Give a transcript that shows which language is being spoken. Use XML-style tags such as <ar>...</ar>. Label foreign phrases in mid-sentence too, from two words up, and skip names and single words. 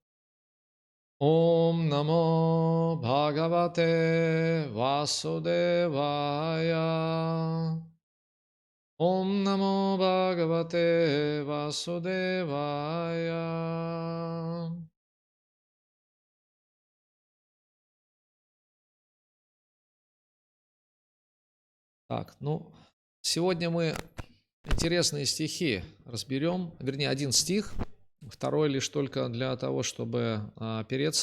<sa>ॐ नमो भगवते वासुदेवाय. ॐ नमो भगवते वासुदेवाय.</sa> <ru>Так, ну, сегодня мы интересные стихи разберем, вернее, один стих, второй лишь только для того, чтобы опереться.</ru>